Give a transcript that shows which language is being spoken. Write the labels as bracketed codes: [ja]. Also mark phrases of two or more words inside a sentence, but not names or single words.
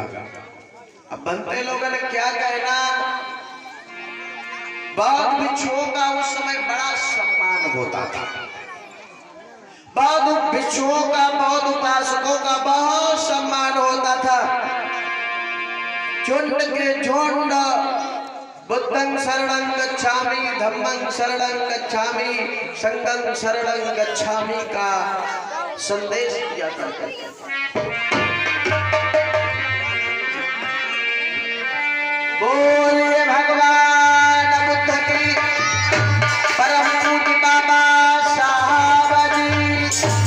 [hi] अब बनते लोगों ने क्या कहना, बौद्ध भिक्षुओं का उस समय बड़ा सम्मान होता था। बौद्ध भिक्षुओं का बौद्ध उपासकों का बहुत सम्मान होता था। झुंड के झुंड [pi] बुद्धं शरणं गच्छामि, धम्मं शरणं गच्छामि, संघं शरणं गच्छामि [hi] का संदेश दिया करते थे। बोलिए भगवान बुद्ध की परम पूज्य बाबा साहब जी।